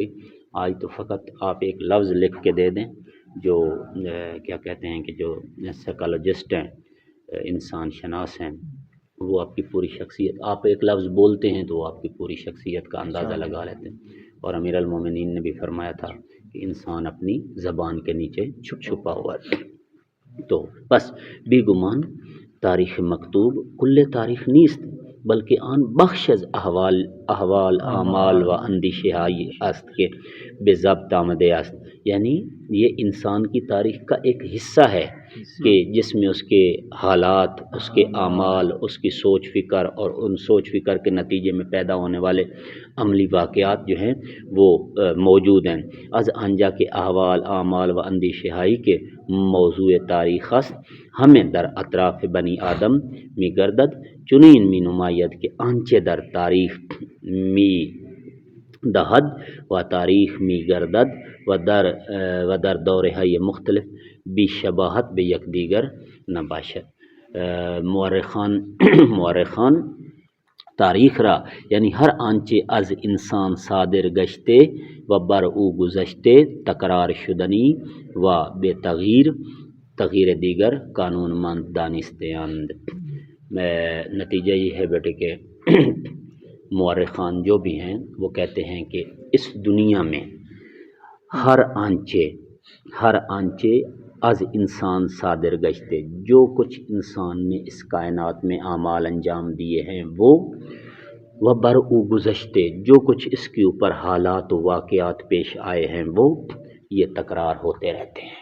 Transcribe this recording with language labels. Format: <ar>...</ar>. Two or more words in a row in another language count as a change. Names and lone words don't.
<ur>آج تو فقط آپ ایک لفظ لکھ کے دے دیں، جو کیا کہتے ہیں کہ جو سائیکالوجسٹ ہیں، انسان شناس ہیں، وہ آپ کی پوری شخصیت، آپ ایک لفظ بولتے ہیں تو وہ آپ کی پوری شخصیت کا اندازہ لگا لیتے ہیں. اور امیر المومنین نے بھی فرمایا تھا کہ انسان اپنی زبان کے نیچے چھپا ہوا ہے.</ur> <fa>تو بس بی گمان تاریخ مکتوب کل تاریخ نیست، بلکہ آن بخش از احوال اعمال و اندیشه های است که به ضبط آمده است.</fa> <ur>یعنی یہ انسان کی تاریخ کا ایک حصہ ہے کہ جس میں اس کے حالات، اس کے اعمال، اس کی سوچ فکر، اور ان سوچ فکر کے نتیجے میں پیدا ہونے والے عملی واقعات جو ہیں وہ موجود ہیں.</ur> <fa>از آنجا کے احوال اعمال و اندیشه های کے موضوع تاریخ است، ہمیں در اطراف بنی آدم می گردد چنین می نماید کہ آنچه در تاریخ می دهد و تاریخ می گردد و در دوره های مختلف بی شباهت به یکدیگر نباشد. مورخان تاریخ را یعنی هر آنچه از انسان صادر گشته و بر او گذشته تکرار شدنی و به تغییر دیگر قانون مند دانسته اند.</fa> <ur>نتیجہ یہ ہے بیٹے کہ مورخان جو بھی ہیں وہ کہتے ہیں کہ اس دنیا میں</ur> <fa>ہر آنچے از انسان صادر گشتے،</fa> <ur>جو کچھ انسان نے اس کائنات میں اعمال انجام دیے ہیں وہ</ur> <fa>بر او گزشتے،</fa> <ur>جو کچھ اس کے اوپر حالات و واقعات پیش آئے ہیں وہ یہ تکرار ہوتے رہتے ہیں.</ur>